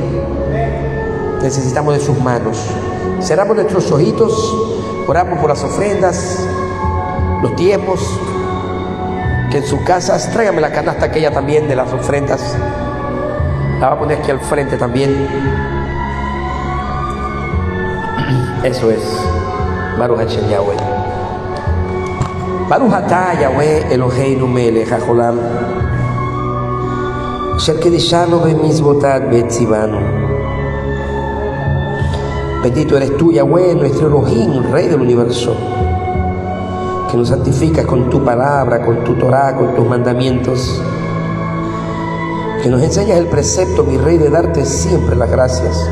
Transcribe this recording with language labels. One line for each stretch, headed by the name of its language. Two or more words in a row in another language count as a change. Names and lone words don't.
Spanish: Necesitamos de sus manos. Cerramos nuestros ojitos, oramos por las ofrendas, los tiempos, que en sus casas, tráigame la canasta aquella también de las ofrendas, la voy a poner aquí al frente también. Eso es.
Hebrew: ברוך השם יהוה. ברוך אתה יהוה אלוהינו מלך העולם, אשר קדשנו במצוותיו וציוונו.
Spanish: Bendito eres tú, Yahweh, nuestro Elohim, Rey del universo, que nos santificas con tu palabra, con tu Torah, con tus mandamientos, que nos enseñas el precepto, mi Rey, de darte siempre las gracias.